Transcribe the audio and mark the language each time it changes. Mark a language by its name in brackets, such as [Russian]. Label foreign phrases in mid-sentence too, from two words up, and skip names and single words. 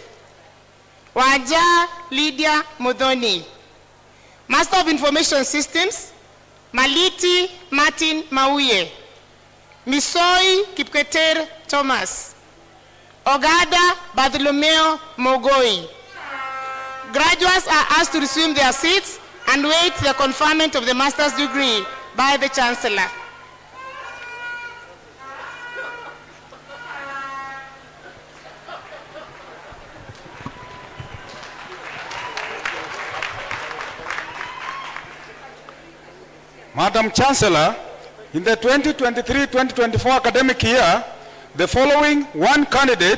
[English] Waja Lydia Modoni. Master of Information Systems, Maliti Martin Mauye. Misoi Kipketer Thomas. Ogada Bartholomeo Mogoi. Graduates are asked to resume their seats and wait the conferment of the master's degree by the Chancellor. Madam Chancellor, in the 2023-2024 academic year, the following one candidate,